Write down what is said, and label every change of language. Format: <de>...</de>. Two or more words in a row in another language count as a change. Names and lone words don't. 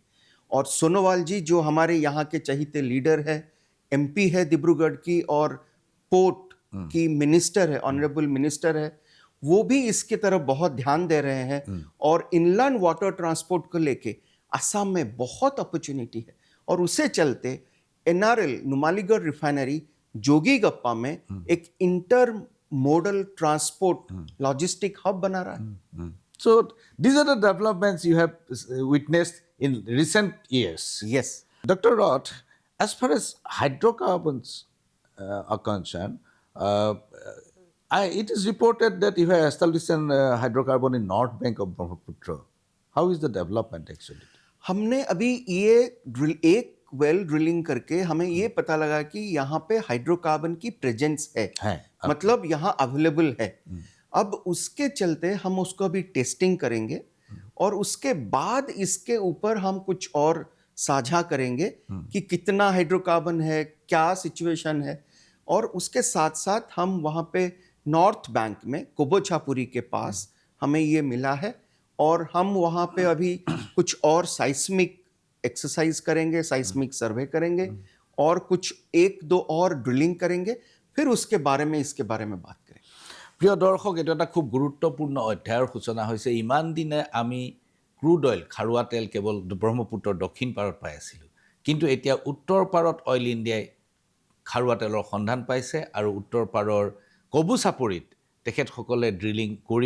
<hi>और सोनोवाल जी जो हमारे यहाँ के चहीते लीडर है, एमपी है डिब्रूगढ़ की और पोर्ट की मिनिस्टर है,</hi> <en>Honourable Minister</en> <hi>है, वो भी इसकी तरफ बहुत ध्यान दे रहे हैं. और</hi> <en>Inland Water Transport</en> <hi>को लेके असम में बहुत अपॉर्चुनिटी है. और उसे चलते एनआरएल नुमालीगढ़ रिफाइनरी जोगीगप्पा में एक</hi> <en>inter modal transport logistic hub</en> <hi>बना रहा है.</hi> <en>So, these are the developments you have witnessed in recent years. यस. Dr. Roth, as far as hydrocarbons are concerned, it is reported that you have established an hydrocarbon in North Bank of Brahmaputra. How is the development actually?</en> <hi>हमने अभी ये एक</hi> <en>well drilling</en> <hi>करके हमें ये पता लगा कि यहाँ पे हाइड्रोकार्बन की प्रेजेंस है. मतलब यहाँ अवेलेबल है. अब उसके चलते हम उसको अभी टेस्टिंग करेंगे और उसके बाद इसके ऊपर हम कुछ और साझा करेंगे कि कितना हाइड्रोकार्बन है, क्या सिचुएशन है. और उसके साथ साथ हम वहाँ पे</hi> <en>North Bank</en> <hi>में कोबोछापुरी के पास हमें ये मिला है और हम वहाँ पे अभी कुछ और</hi> <en>seismic exercise</en> <hi>करेंगे,</hi> <en>seismic survey</en> <hi>करेंगे और कुछ एक दो और ड्रिलिंग करेंगे. फिर उसके बारे में इसके बारे में बात करेंगे.</hi> <as>প্ৰিয় দৰ্শক, এইটো এটা খুব গুৰুত্বপূৰ্ণ অধ্যায়ৰ সূচনা হৈছে. ইমান দিনে আমি</as> <en>crude oil,</en> <as>খাৰুৱা তেল কেৱল ব্ৰহ্মপুত্ৰৰ দক্ষিণ পাৰত পাই আছিলোঁ, কিন্তু এতিয়া উত্তৰ পাৰত অইল ইণ্ডিয়াই খাৰুৱা তেলৰ সন্ধান পাইছে আৰু উত্তৰ পাৰৰ কবুচাপৰিত তেখেতসকলে ড্ৰিলিং কৰিব.</as>